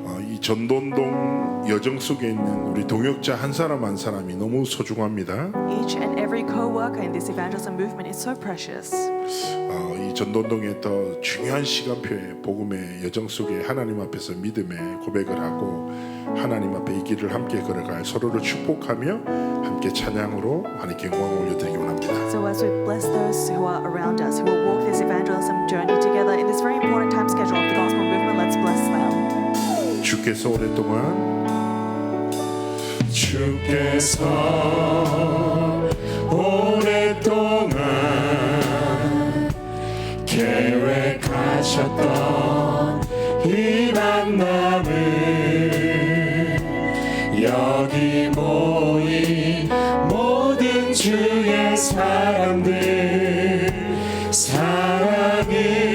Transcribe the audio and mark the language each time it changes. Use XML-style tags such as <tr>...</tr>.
<ko>이 전돈동 여정 속에 있는 우리 동역자 한 사람 한 사람이 너무 소중합니다.</ko> <en>Each and every co-worker in this evangelism movement is so precious.</en> <ko>이 전돈동의 더 중요한 시간표에 복음의 여정 속에 하나님 앞에서 믿음의 고백을 하고 하나님 앞에 이 길을 함께 걸어갈 서로를 축복하며 함께 찬양으로 하나님께 영광을 올려드리기 원합니다.</ko> <en>So as we bless those who are around us, who will walk this evangelism journey together in this very important time schedule of the gospel movement, let's bless them.</en> <ko>주께서 오랫동안 주께서 오랫동안 계획하셨던 이 만남을 여기 모인 모든 주의 사람들 사랑으로</ko>